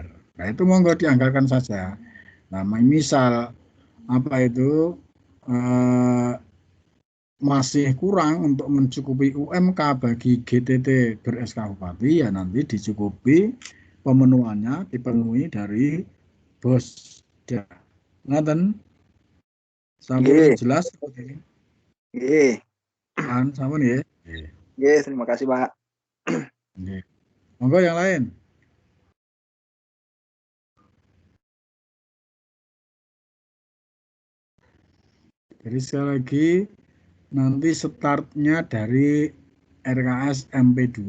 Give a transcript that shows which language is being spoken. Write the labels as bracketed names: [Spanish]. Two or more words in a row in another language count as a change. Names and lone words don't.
[Indonesian] Nah, itu monggo dianggarkan saja. Nah, misal masih kurang untuk mencukupi UMK bagi GTT ber-SK Bupati, ya nanti dicukupi pemenuhannya dipenuhi dari bos. [Javanese] Ngaten? Sampun jelas? Nggih. Kan sampun ya? Nggih, [Indonesian] terima kasih, Pak. [Javanese] Nggih. Monggo [Indonesian] yang lain. Jadi sekali lagi nanti startnya dari RKS MP2.